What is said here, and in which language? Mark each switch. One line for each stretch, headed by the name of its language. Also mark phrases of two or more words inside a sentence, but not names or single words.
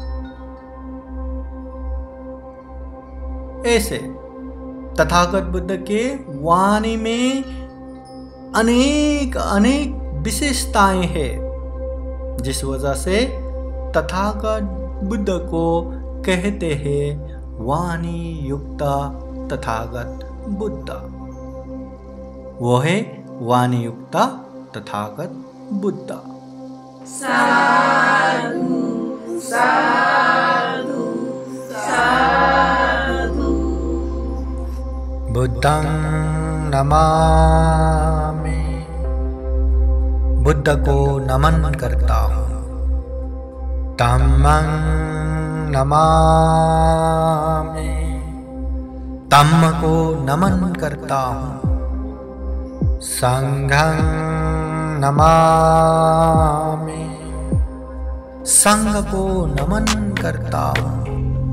Hindi: ऐसे तथागत बुद्ध के वाणी में अनेक अनेक विशेषताएं हैं, जिस वजह से तथागत बुद्ध को कहते हैं वाणी युक्त तथागत बुद्ध। वो है वाणी युक्त तथागत बुद्ध।
Pali: साधु साधु साधु। बुद्धं नमामि।
Hindi: बुद्ध को नमन करता हूँ।
Pali: धम्मं नमामि,
Hindi: धम्म को नमन करता हूँ।
Pali: संघं नमामि,
Hindi: संघ को नमन करता हूँ।